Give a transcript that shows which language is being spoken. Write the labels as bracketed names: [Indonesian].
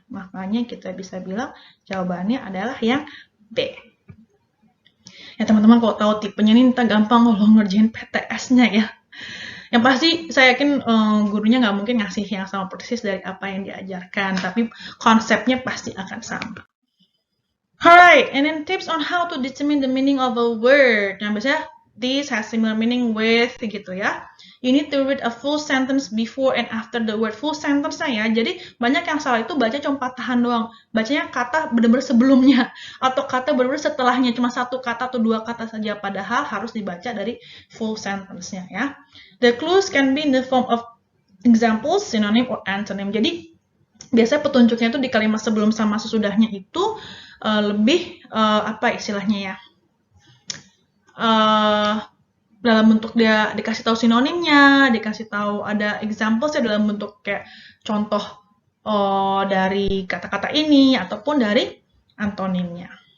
[Indonesian] Makanya kita bisa bilang jawabannya adalah yang B. Ya teman-teman, kalau tahu tipenya ini kita gampang kalau ngerjain PTS-nya ya. Yang pasti saya yakin gurunya nggak mungkin ngasih yang sama persis dari apa yang diajarkan, tapi konsepnya pasti akan sama. [English] Alright, and then tips on how to determine the meaning of a word. [Indonesian] Nah, biasanya [English] this has similar meaning with [Indonesian] gitu ya. [English] You need to read a full sentence before and after the word. [Indonesian] Full sentence-nya ya. Jadi banyak yang salah itu baca cuma patahan doang. Bacanya kata benar-benar sebelumnya atau kata benar-benar setelahnya, cuma satu kata atau dua kata saja, padahal harus dibaca dari full sentence-nya ya. [English] The clues can be in the form of examples, synonym or antonym. [Indonesian] Jadi biasanya petunjuknya itu di kalimat sebelum sama sesudahnya itu lebih apa istilahnya ya? Dalam bentuk dia dikasih tahu sinonimnya, dikasih tahu ada examples ya dalam bentuk kayak contoh dari kata-kata ini ataupun dari antonimnya.